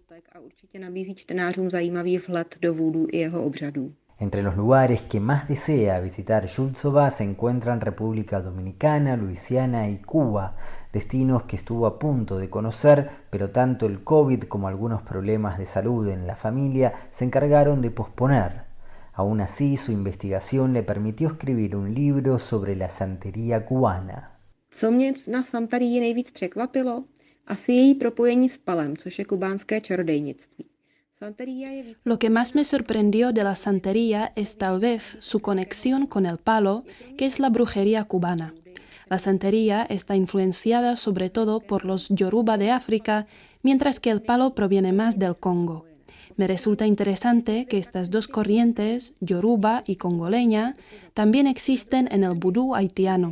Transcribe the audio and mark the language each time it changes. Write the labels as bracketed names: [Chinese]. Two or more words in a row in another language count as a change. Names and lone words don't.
[Spanish] Entre los lugares que más desea visitar Shultsova se encuentran República Dominicana, Luisiana y Cuba, destinos que estuvo a punto de conocer, pero tanto el COVID como algunos problemas de salud en la familia se encargaron de posponer. Aún así, su investigación le permitió escribir un libro sobre la santería cubana. [Czech] Co mě na santarii nejvíc překvapilo? Asi její propojení s palem, což je kubánské čarodejnictví. [Spanish] Lo que más me sorprendió de la santería es tal vez su conexión con el palo, que es la brujería cubana. La santería está influenciada sobre todo por los yoruba de África, mientras que el palo proviene más del Congo. Me resulta interesante que estas dos corrientes, yoruba y congoleña, también existen en el vudú haitiano.